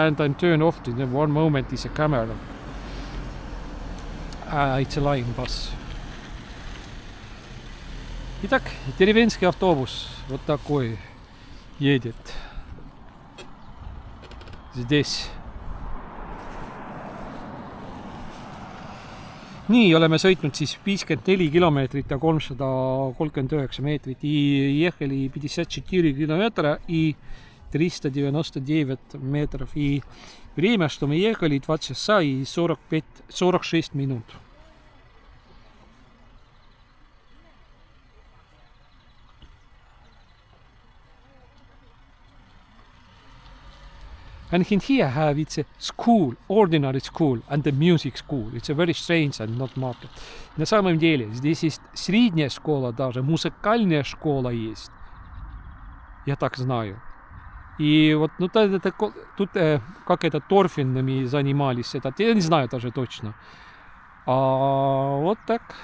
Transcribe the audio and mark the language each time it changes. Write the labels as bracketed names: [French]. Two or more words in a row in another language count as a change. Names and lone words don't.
[English] And I turn off to one moment is a camera. It's a line bus. [Russian] Итак, деревенский автобус вот такой едет здесь. [Estonian] Nii, oleme sõitnud siis 54 kilomeetrit ja 339 meetrit. [Russian] И ехали 54 километра и 399 метров. И время, что мы ехали, 2 часа и 46 минут. [English] And in here have it's a school, ordinary school, and the music school. It's a very strange and not market. [Russian] На самом деле здесь есть средняя школа даже, музыкальная школа есть. Я так знаю. И вот ну, тут как это торфинами занимались, я не знаю даже точно. А вот так.